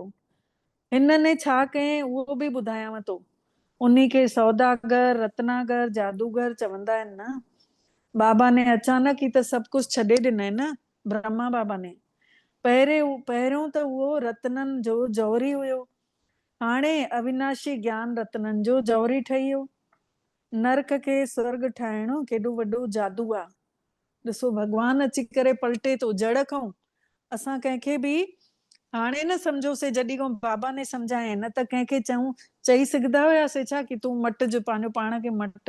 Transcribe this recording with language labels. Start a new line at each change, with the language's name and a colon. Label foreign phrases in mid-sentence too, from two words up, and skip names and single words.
Sindhi: हिनने छा कयईं उहो बि ॿुधायांव थो। उन खे सौदागर, रत्नागर, जादूगर चवंदा आहिनि न। बाबा ने अचानक ई त सभु कुझु छॾे ॾिनई न, ब्रह्मा बाबा ने। पहिरियों त उहो रत्ननि जो जौहरी हुयो, हाणे अविनाशी ज्ञान रत्ननि जो जौहरी ठही वियो। नरक खे स्वर्ग ठाहिणो केॾो वॾो जादू आहे। ॾिसो भॻवान अची करे पलटे थो जड़ खां। असां कंहिंखे बि हाणे न सम्झोसीं, जॾहिं खां बाबा ने सम्झाए, न त कंहिंखे चई सघंदा हुयासीं छा कि तूं मटिज पंहिंजो पाण खे मट।